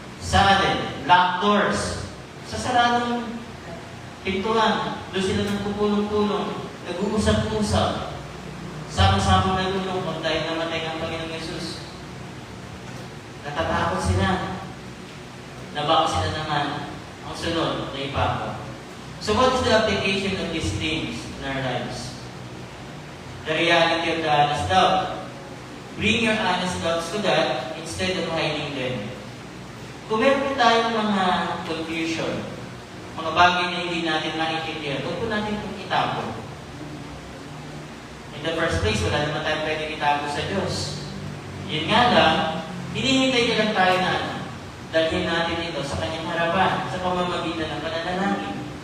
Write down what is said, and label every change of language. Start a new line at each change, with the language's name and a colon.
Filipino: Saan?
English: Locked doors.
Filipino: Sa saradong pintuan, doon sila nagpupulong-pulong, nag-uusap-usap, sama-sama nalulungkot dahil namatay ang Panginoong Yesus. Natatakot sila. Nabaka sila naman ang sunod na ipako.
English: So what is the application of these things in our lives? The reality of the honest doubt. Bring your honest doubts to God instead of hiding them.
Filipino: Kung meron tayong mga confusion, mga bagay na hindi natin maintindihan, huwag po natin itong itago.
English: In the first place,
Filipino: wala naman tayong pwedeng itago sa Diyos. Yun nga lang, hinihintay na lang tayo na dalhin natin ito sa kanyang harapan, sa pamamagitan ng pananalangin.